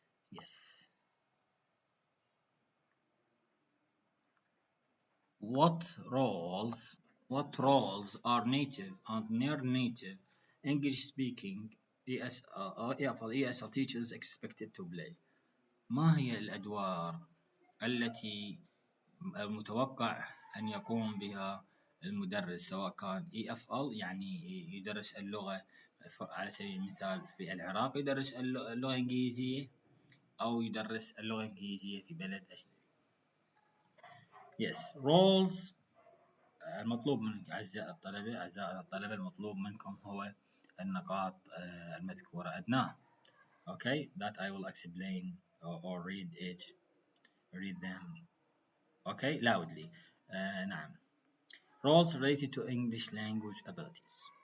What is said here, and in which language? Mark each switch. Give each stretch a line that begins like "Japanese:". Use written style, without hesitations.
English: Yes. What roles are native and near-native English-speaking ESL teachers expected to play?
Arabic: ما هي الأدوار التي المتوقع أن يقوم بها المدرس سواء كان EFL يعني يدرس اللغة على سبيل المثال في العراق يدرس اللغة الإنجليزية أو يدرس اللغة الإنجليزية في بلد أجنبي.
English: Yes, roles
Arabic: المطلوب منك أعزائي الطلبة المطلوب منكم هو النقاط المذكورة أدناه.
English: Okay, that I will explain or read them. Okay, loudly. نعم. Roles related to English language abilities.